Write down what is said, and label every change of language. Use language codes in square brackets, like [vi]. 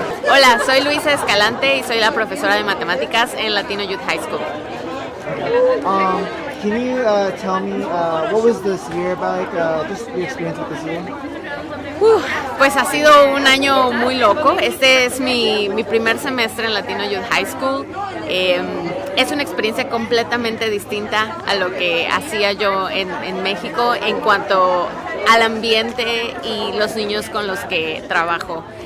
[es] Hola, soy Luisa Escalante y soy la profesora de matemáticas en Latino Youth High School. [en] Can you tell me what was this year like? Just your experience with this year. [es] Pues ha sido un año muy loco. Este es mi primer semestre en Latino Youth High School. Es una experiencia completamente distinta a lo que hacía yo en México en cuanto al ambiente y los niños con los que trabajo.